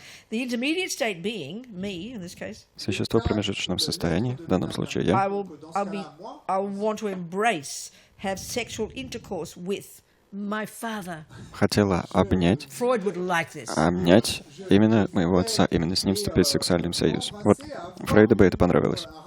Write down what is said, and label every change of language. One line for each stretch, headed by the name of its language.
English: the intermediate state being, me in this case,
Russian: Существо в промежуточном состоянии, в данном случае я,
English: I'll want to embrace, have sexual intercourse with my father.
Russian: хотела обнять
English: Freud would like this.
Russian: именно моего отца, именно с ним вступить в сексуальный союз. Вот Фрейду бы это понравилось.